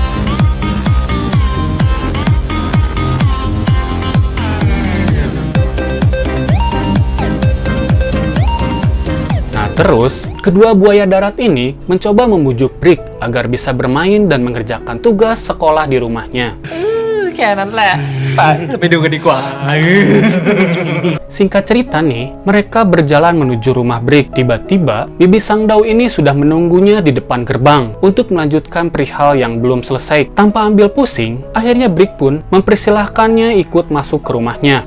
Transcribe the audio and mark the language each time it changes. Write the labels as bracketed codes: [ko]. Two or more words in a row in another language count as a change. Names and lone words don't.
[id] Terus, kedua buaya darat ini mencoba membujuk Brick agar bisa bermain dan mengerjakan tugas sekolah di rumahnya. [th] แค่นั้นแหละไปดูกันดีกว่า [id] Singkat cerita nih, mereka berjalan menuju rumah Brick. Tiba-tiba, Bibi Sangdao ini sudah menunggunya di depan gerbang untuk melanjutkan perihal yang belum selesai. Tanpa ambil pusing, akhirnya Brick pun mempersilahkannya ikut masuk ke rumahnya.